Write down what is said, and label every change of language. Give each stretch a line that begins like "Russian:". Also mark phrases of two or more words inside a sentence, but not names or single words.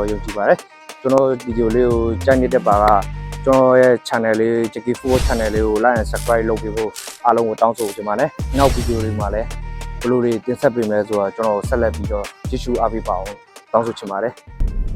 Burmese: ယုံကြည်ပါတယ်ကျွန်တော်ဗီဒီယိုလေးကိုကြိုက်နေတဲ့ပါကကျွန်တော်ရဲ့ channel လေး Chicky Football Channel လေးကို
English: like and subscribe
Burmese: လုပ်ပေးဖို့အားလုံးကိုတောင်းဆိုချင်ပါတယ်နောက်ဗီဒီယိုလေးမှာလည်းဘယ်လိုတွေတင်ဆက်ပေးမလဲဆိုတော့ကျွန်တော်ဆက်လက်ပြီးတော့ကြည့်ရှုအားပေးပါအောင်တောင်းဆိုချင်ပါတယ်